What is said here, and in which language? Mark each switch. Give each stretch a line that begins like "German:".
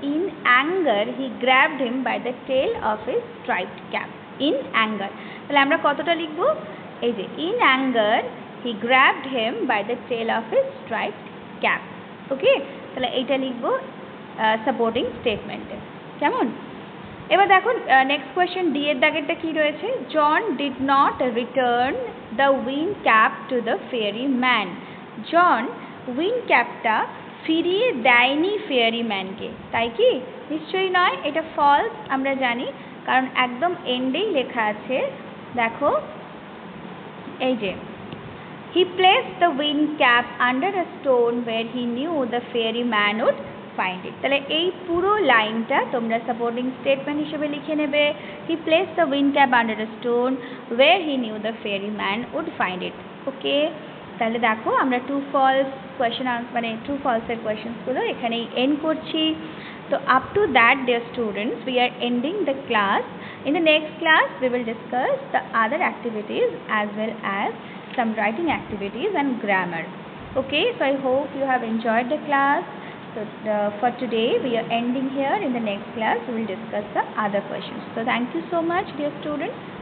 English: In anger he grabbed him by the tail of his striped cap. In anger,
Bangla: তাহলে আমরা কতটা লিখব, এই যে
English: in anger he grabbed him by the tail of his striped cap.
Bangla: ওকে, তাহলে এইটা লিখব সাপোর্টিং স্টেটমেন্টে। কেমন? এবার দেখো
English: next question,
Bangla: ডি এর দাগেরটা কি রয়েছে,
English: John did not return the win cap to the fairy man.
Bangla: John win ক্যাপটা ফিরিয়ে দেয়নি ফেয়ারি ম্যানকে, তাই কি? নিশ্চয়ই নয়, এটা ফলস আমরা জানি, কারণ একদম এন্ডেই লেখা আছে, দেখো এই যে
English: He placed the win cap under a stone where he knew the fairy man would find it.
Bangla: তাহলে এই পুরো লাইনটা তোমরা সাপোর্টিং স্টেটমেন্ট হিসেবে লিখে নেবে,
English: He placed the win cap under a stone where he knew the fairy man would find it.
Bangla: ওকে, তাহলে দেখো আমরা ট্রু ফলস কোয়েশ্চেন মানে ট্রু ফলসের কোয়েশ্চেন্সগুলো এখানেই এন্ড করছি। তো
English: Up to that dear students, we are ending the class. In the next class, we will discuss the other activities as well as some writing activities and grammar. Okay, so I hope you have enjoyed the class. So for today, we are ending here. In the next class, we will discuss the other questions. So thank you so much, dear students.